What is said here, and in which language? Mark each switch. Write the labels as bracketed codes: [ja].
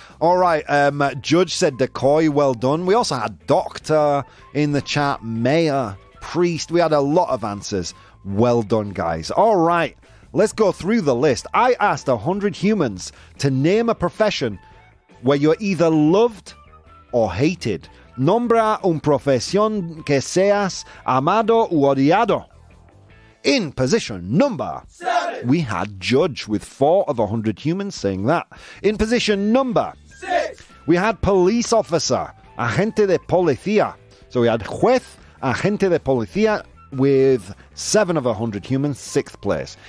[en] All right, judge said decoy. Well done. We also had doctor in the chat, mayor, priest. We had a lot of answers. Well done, guys. All right, let's go through the list. I asked 100 humans to name a profession where you're either loved or hated. [es] Nombra un profesión que seas amado u odiado. [en] In position number 7, we had judge with 4 of 100 humans saying that. In position number 6, we had police officer, [es] agente de policía. [en] So we had [es] juez, agente de policía [en] with 7 of 100 humans, 6th place.